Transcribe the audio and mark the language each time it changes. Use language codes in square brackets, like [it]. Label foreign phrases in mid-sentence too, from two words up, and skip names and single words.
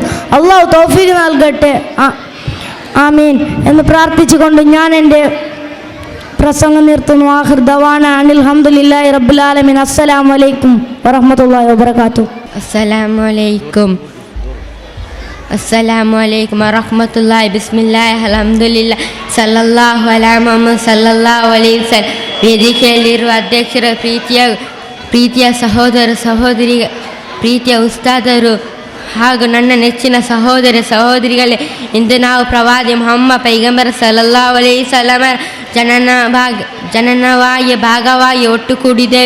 [ml] അള്ളാഹു തൗഫീഖ് നൽകട്ടെ, ആമീൻ എന്ന് പ്രാർത്ഥിച്ചുകൊണ്ട് ഞാൻ എൻ്റെ പ്രസംഗം നിർത്തുന്നു. [ar] آخر دعوانا أن الحمد لله رب العالمين. السلام عليكم ورحمة الله وبركاته. السلام عليكم. السلام عليكم ورحمة الله. بسم الله الحمد لله صلى الله على محمد صلى الله عليه وسلم. [kn] ವೇದಿಕೆಯಲ್ಲಿರುವ ಅಧ್ಯಕ್ಷರ ಪ್ರೀತಿಯ ಸಹೋದರ ಸಹೋದರಿ, ಪ್ರೀತಿಯ ಉಸ್ತಾದರು ಹಾಗೂ ನನ್ನ ನೆಚ್ಚಿನ ಸಹೋದರ ಸಹೋದರಿಗಳೇ, ಇಂದು ನಾವು ಪ್ರವಾದಿ ಮುಹಮ್ಮದ್ ಪೈಗಂಬರ್ [ar] صلى الله عليه وسلم [kn] ಜನನವಾಗಿ ಭಾಗವಾಗಿ ಒಟ್ಟುಗೂಡಿದ್ದೇವೆ.